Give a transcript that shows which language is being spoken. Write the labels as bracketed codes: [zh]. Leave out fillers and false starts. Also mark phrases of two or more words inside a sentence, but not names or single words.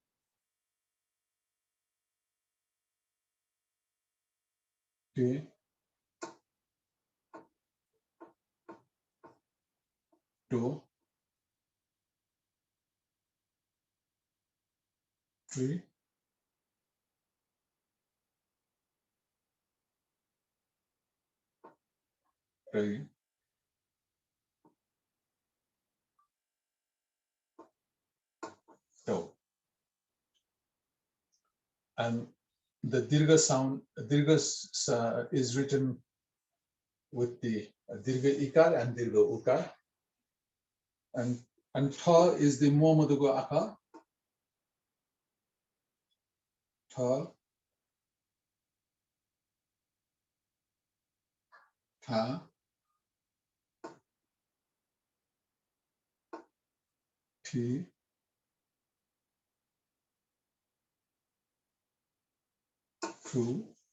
[en] Ti, tu, tri, tri, tu. And the dirgha sound, is written with the dirgha ikar and dirgha ukar, and tha is the momadugo aka, tha, tha, ti, tu,